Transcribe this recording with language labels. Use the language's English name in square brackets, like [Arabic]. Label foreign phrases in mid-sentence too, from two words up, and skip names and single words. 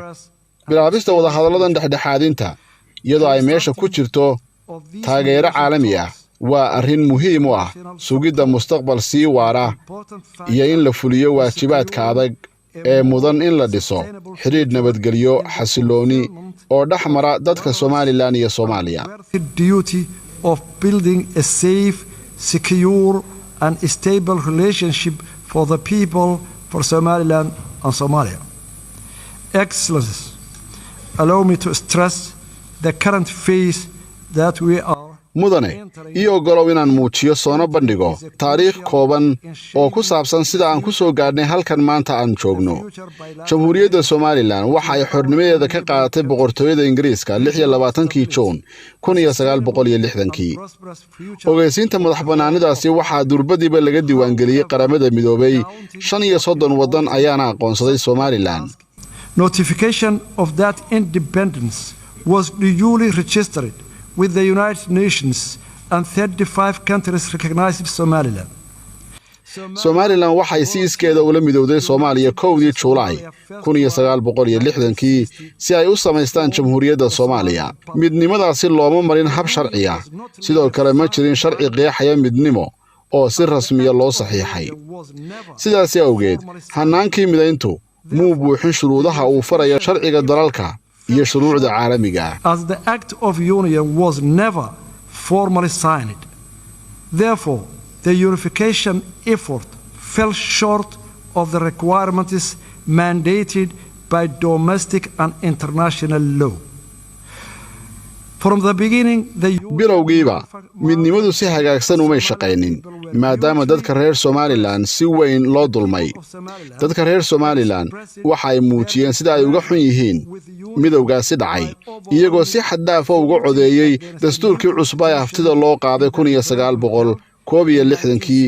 [Somali] bilaabista wada hadalladan dhexdhexaadinta iyadoo ay meesha ku jirto taageero caalami ah waa arrin muhiim u ah sugidda mustaqbal sii waara iyo in la fuliyo waajibaadka adag ee mudan in la dhiso xiriir nabadgelyo xasilooni oo dhaxmara dadka Soomaaliland iyo Soomaaliya. [English] The duty of building a safe, secure and stable relationship for the people for Somaliland and Somalia. Excellencies, allow me to stress the current phase that we are [Somali] mudane iyo ogolow inaan muujiyo soona bandhigo taariikh kooban oo ku saabsan sida aan ku soo gaadhnay halkan maanta aan joogno. Jamhuuriyadda Soomaaliland waxa ay xornimadeeda ka qaadatay boqortooyada Ingiriiska 26 Juun 1960. ogeysiinta madaxbannaanidaasi waxaa durbadiiba laga diiwaangeliyay qaramada midoobay 35 wadan ayaana aqoonsaday Soomaaliland. [English] Notification of that independence was duly registered with the United Nations and 35 countries recognized Somaliland. [Somali] Somaliland waxay si iskeeda ula midowday Soomaaliya 1 Juulaay 1960 si ay u samaystaan Jamhuuriyadda Soomaaliya. midnimadaasi looma marin hab sharci ah. sidoo kale ma jirin sharci qeexaya midnimo oo si rasmi ah loo saxiixay. sidaas awgeed hanaankii midayntu muu buuxin shuruudaha uu farayo sharciga dalalka iyo shuruucda caalamiga ah. [English] As the Act of Union was never formally signed, therefore the unification effort fell short of the requirements mandated by domestic and international law. From the beginning, [Somali] bilowgiiba midnimadu si hagaagsan uma shaqaynin maadaama dadka reer Somaliland si weyn loo dulmay. dadka reer Somaliland waxa ay muujiyeen sida ay uga xun yihiin midowgaasi dhacay iyagoo si xad dhaaf ah uga codeeyay dastuurkii cusub ee haftida loo qaaday 1961.